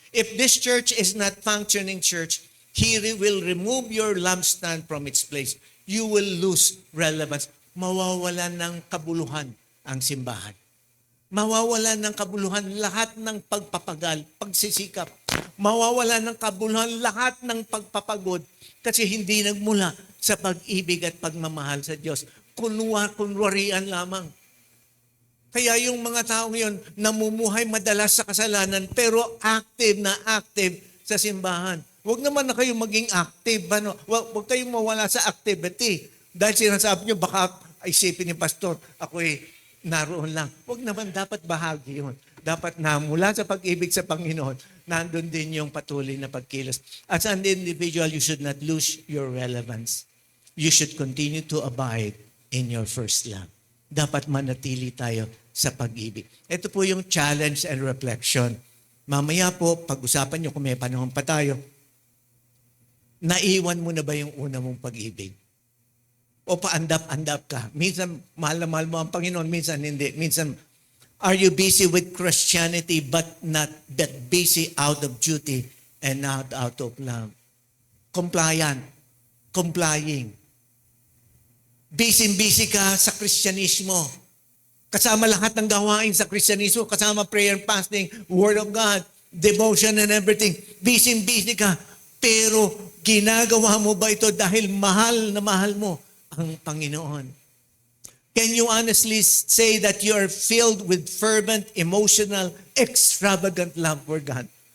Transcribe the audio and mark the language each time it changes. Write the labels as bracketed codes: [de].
[en] If this church is not functioning church, He will remove your lampstand from its place. You will lose relevance. [tl] Mawawalan ng kabuluhan ang simbahan. Mawawalan ng kabuluhan lahat ng pagpapagal, pagsisikap. Mawawalan ng kabuluhan lahat ng pagpapagod kasi hindi nagmula sa pag-ibig at pagmamahal sa Diyos. Kunwarian lamang. Kaya yung mga taong yun, namumuhay madalas sa kasalanan, pero active sa simbahan. Huwag naman na kayo maging active. Ano? Huwag kayong mawala sa activity. Dahil sinasabi nyo, baka isipin ni pastor, ako'y naroon lang. Huwag naman, dapat bahagi yun. Dapat na mula sa pag-ibig sa Panginoon, nandun din yung patuloy na pagkilos. [en] As an individual, you should not lose your relevance. You should continue to abide in your first love. [tl] Dapat manatili tayo sa pag-ibig. Ito po yung [en] challenge and reflection. [tl] Mamaya po, pag-usapan nyo kung may panahon pa tayo, naiwan mo na ba yung una mong pag-ibig? o paandap-andap ka. Minsan, mahal na mahal mo ang Panginoon, minsan hindi. Minsan, [en] are you busy with Christianity but not that busy out of duty and not out of love? Compliant. Complying. [tl] Busy-busy ka sa Kristyanismo. Kasama lahat ng gawain sa Kristyanismo, kasama [en] prayer and fasting, Word of God, devotion and everything. [tl] Busy-busy ka. Pero ginagawa mo ba ito dahil mahal na mahal mo ang Panginoon? [en] Can you honestly say that you are filled with fervent, emotional, extravagant love for God?